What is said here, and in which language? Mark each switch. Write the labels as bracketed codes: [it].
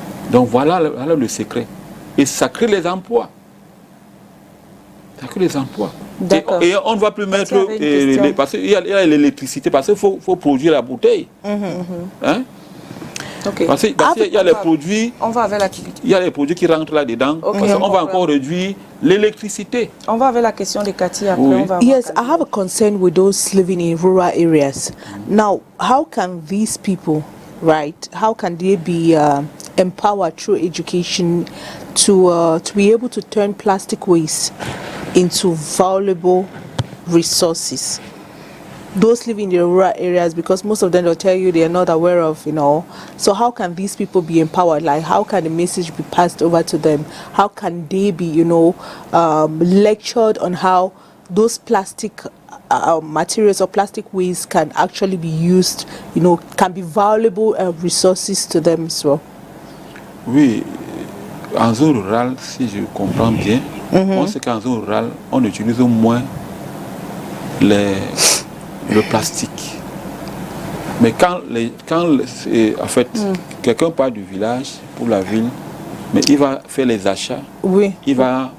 [fr] Donc voilà le secret. Et ça crée les emplois. Ça crée les emplois. Et on ne va plus mettre... parce qu'il y a l'électricité, parce qu'il faut produire la bouteille. Hein? Parce qu'il y a les produits... On va avec la... Il y a les produits qui rentrent là-dedans. On va encore réduire l'électricité. On va avec la question de Cathy après. Oui. [en] Yes, I have a concern with those living in rural areas. Now, how can these people, right, how can they be empowered through education to be able to turn plastic waste into valuable resources? Those living in the rural areas, because most of them will tell you they are not aware of, So how can these people be empowered? Like, how can the message be passed over to them? How can they be, lectured on how those plastic materials or plastic waste can actually be used, can be valuable resources to them as well? [fr] Oui, en zone rurale, si je comprends bien, on sait qu'en zone rurale, on utilise moins le plastique. Mais en fait, quelqu'un part du village pour la ville, mais il va faire les achats, il va